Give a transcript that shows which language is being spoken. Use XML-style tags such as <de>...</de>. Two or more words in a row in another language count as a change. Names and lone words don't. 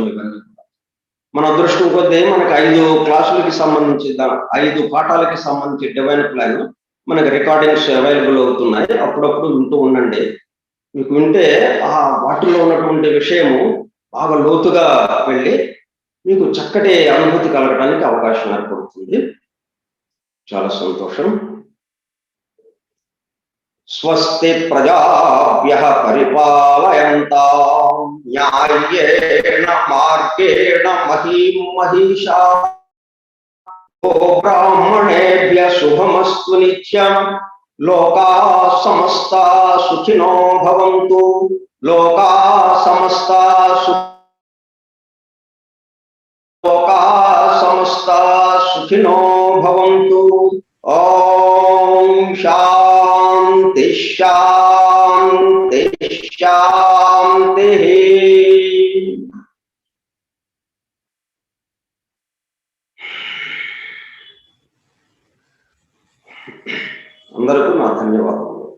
<te>ఇవన్నీ కూడా మన అదృష్టం కొద్దీ మనకి 5 క్లాసులకి సంబంధించి 5 పాఠాలకి సంబంధించి</te> <en>divine plan</en> <te>మనకి</te> <en>recordings available</en> <te>అవుతున్నాయి. అప్పుడప్పుడు వింటూ ఉండండి. మీకు వింటే ఆ వాటిలో ఉన్నటువంటి విషయము బాగా లోతుగా వెళ్ళి మీకు చక్కటి అనుభూతి కలగడానికి అవకాశం ఏర్పడుతుంది. చాలా సంతోషం.</te> <sa>స్వస్తి ప్రజాభ్యః పరిపాలయంతాం న్యాయేన మార్గేణ మహీం మహిషాః బ్రాహ్మణేభ్యః శుభమస్తు నిత్యం. లోకాః సమస్తాః సుఖినో భవంతు. లోకాః సమస్తాః సుఖినో భవంతు. ఓం శాంతి శాంతి శాంతి.</sa> <te>అందరికీ నా ధన్యవాదాలు.</te>